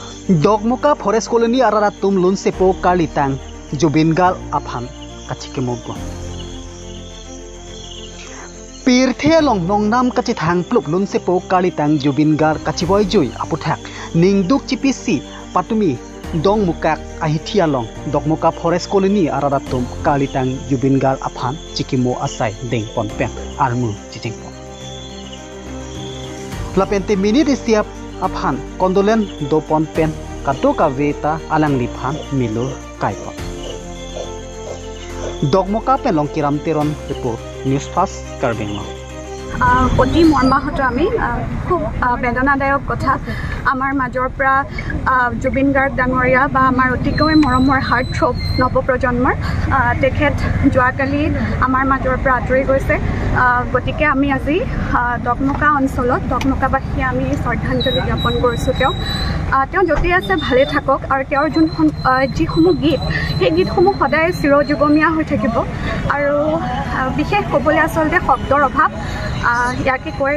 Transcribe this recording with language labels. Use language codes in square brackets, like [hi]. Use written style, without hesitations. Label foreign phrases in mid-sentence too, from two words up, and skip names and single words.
[mjw] Dogmuka Forest Colony Araratum Lunsepo Kalitang Jubingal Aphan Kachikemogo Pirthe long nongnam kachithang plup Lunsepo Kalitang Jubingal Kachiboy Joy Aputhak Ningduk Chipisi Patumi Dongmukak Ahithia long Dogmuka Forest Colony Araratum Kalitang Jubingal Aphan Chikimo Asai Deng Ponpen Armu Chitingpo Lapente minit istiap Aphan kondolen do ponpen katoka veta alang liphan milo kaipa Dogmuka pelong kiram teron [en] report news [mjw] fast karbenglo [as] অতি মৰ্মাহত আমি খুব বেদনাদায়ক কথা আমাৰ মাজৰ পৰা জুবিন গাৰ্গ ডাঙৰীয়া বা আমাৰ অতিকৈ মৰমৰ হাৰ্ট থ্ৰব নৱপ্ৰজন্মৰ তেখেত যোৱাকালি আমাৰ মাজৰ পৰা আঁতৰি গৈছে গতিকে আমি আজি দগমুকা অঞ্চলত দগমুকাবাসী আমি শ্ৰদ্ধাঞ্জলি জ্ঞাপন কৰিছোঁ তেওঁ য'তে আছে ভালে থাকক আৰু তেওঁৰ যিসমূহ গীত সেই গীতসমূহ সদায় চিৰযুগমীয়া হৈ থাকিব আৰু বিশেষ ক'বলৈ আচলতে শব্দৰ অভাৱ ইয়াকে কৈ